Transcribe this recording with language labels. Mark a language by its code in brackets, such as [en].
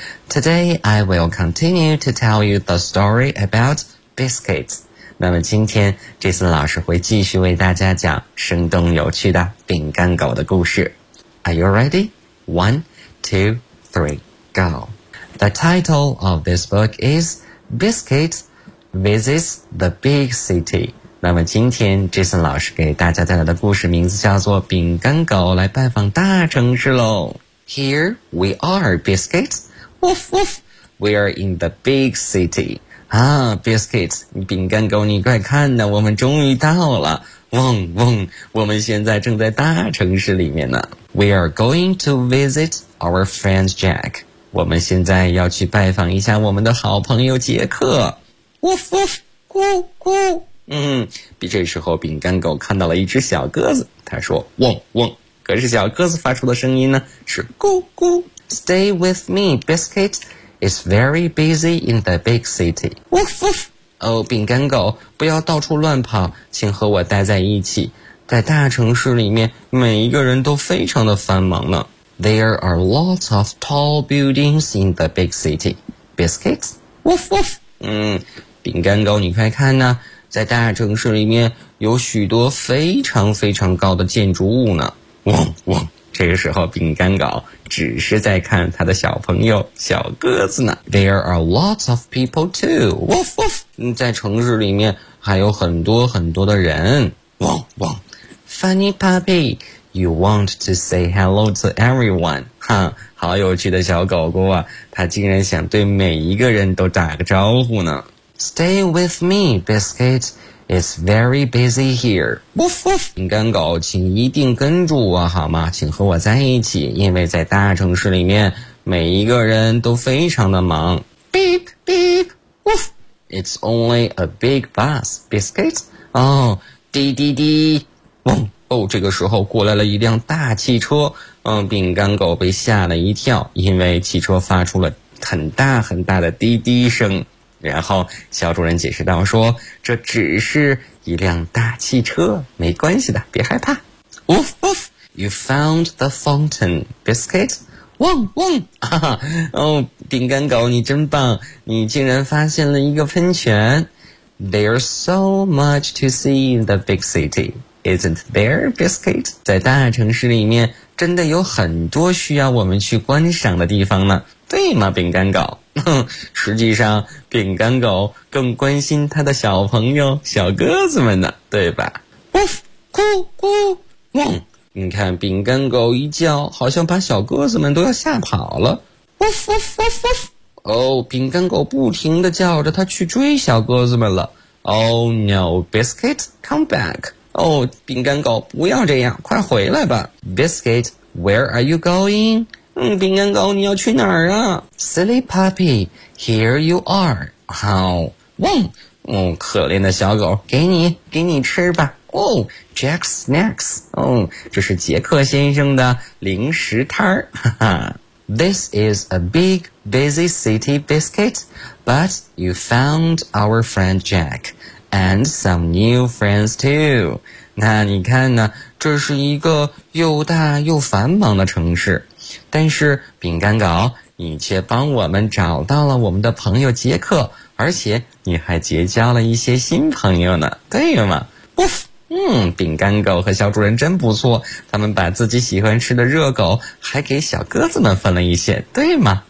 [en] Today I will continue to tell you the story about Biscuit. [zh] 那么今天 Jason 老师会继续为大家讲生动有趣的饼干狗的故事。 [en] Are you ready? 1, 2, 3, go. The title of this book is Biscuit Visits the Big City. [zh] 那么今天 Jason 老师给大家带来的故事名字叫做饼干狗来拜访大城市咯。 [en] Here we are, Biscuit. Woof, woof. We are in the big city. [zh] Ah, Biscuit, 饼干狗你快看呢，我们终于到了。嗡嗡，我们现在正在大城市里面呢。 [en] We are going to visit our friend Jack. [zh] 我们现在要去拜访一下我们的好朋友杰克。 Woof, woof, 咕咕。嗯，这时候饼干狗看到了一只小鸽子，他说嗡嗡，可是小鸽子发出的声音呢是咕咕。 [en] Stay with me, Biscuit. It's very busy in the big city. Woof woof. [zh] 哦，饼干狗不要到处乱跑，请和我待在一起，在大城市里面每一个人都非常的繁忙呢。 [en] There are lots of tall buildings in the big city, Biscuit. Woof woof. [zh] 饼干狗你快看呢，在大城市里面有许多非常非常高的建筑物呢。嗡嗡，这个时候饼干狗只是在看他的小朋友小鸽子呢。 [en] There are lots of people too. Woof woof. [zh] 在城市里面还有很多很多的人。嗡嗡。 [en] Funny puppy, you want to say hello to everyone. [zh] 哈，好有趣的小狗狗啊，他竟然想对每一个人都打个招呼呢。 [en] Stay with me, Biscuit. It's very busy here. Woof woof. [zh] 饼干狗，请一定跟住我好吗？请和我在一起，因为在大城市里面，每一个人都非常的忙。 Beep beep. Woof. [en] It's only a big bus, Biscuit. 滴滴滴。嗡。 [zh] 哦，这个时候过来了一辆大汽车。饼干狗被吓了一跳，因为汽车发出了很大很大的滴滴声。然后小主人解释道说，这只是一辆大汽车，没关系的，别害怕。 [en] Woof woof. You found the fountain, Biscuit. [zh] 嗡嗡、饼干狗你真棒，你竟然发现了一个喷泉。 [en] There's so much to see in the big city, isn't there, Biscuit? [zh] 在大城市里面真的有很多需要我们去观赏的地方呢，对吗，饼干狗？实际上饼干狗更关心他的小朋友小鸽子们呢，对吧？ Woof, 咕咕嗡。你看饼干狗一叫好像把小鸽子们都要吓跑了。 Woof, woof, woof, woof. 哦，饼干狗不停地叫着他去追小鸽子们了。 [en] Oh no, Biscuit, come back. [zh] 哦，饼干狗不要这样，快回来吧。 [en] Biscuit, where are you going? [zh] 饼干狗你要去哪儿啊？ [en] Silly puppy, here you are. How? 嗡， [zh] 哦，可怜的小狗，给你吃吧。哦 ，Jack Snacks， 哦，这是杰克先生的零食摊儿。 [en] This is a big, busy city, Biscuit, but you found our friend Jack and some new friends too. [zh] 那你看呢，这是一个又大又繁忙的城市，但是饼干狗，你却帮我们找到了我们的朋友杰克，而且你还结交了一些新朋友呢，对吗？饼干狗和小主人真不错，他们把自己喜欢吃的热狗还给小鸽子们分了一些，对吗？